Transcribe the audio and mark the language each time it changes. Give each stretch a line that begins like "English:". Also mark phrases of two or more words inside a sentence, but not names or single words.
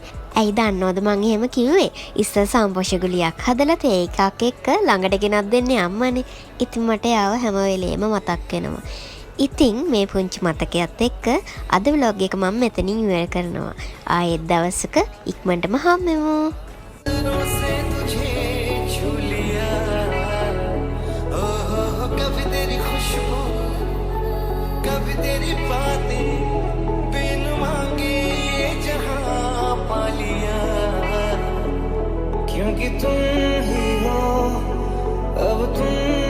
Sinhala: ඇයි දන්නවද මං එහෙම කිව්වේ? ඉස්සර සම්පෝෂ ගුලියක් හදලා තේ එකක් එක්ක ළඟට ගෙනත් දෙන්නේ අම්මනේ. ඉතින් මට යාව හැම වෙලේම මතක් වෙනවා. ඉතින් මේ පුංචි මතකයත් එක්ක අද vlog එක මම මෙතනින් ඉවර කරනවා. ආයෙත් දවසක ඉක්මනටම හම්බෙමු.
Hindi: से तुझे छू लिया कभी तेरी खुशबू कभी तेरी बातें बिन मांगे ये जहां पा लिया क्योंकि तुम ही हो अब तुम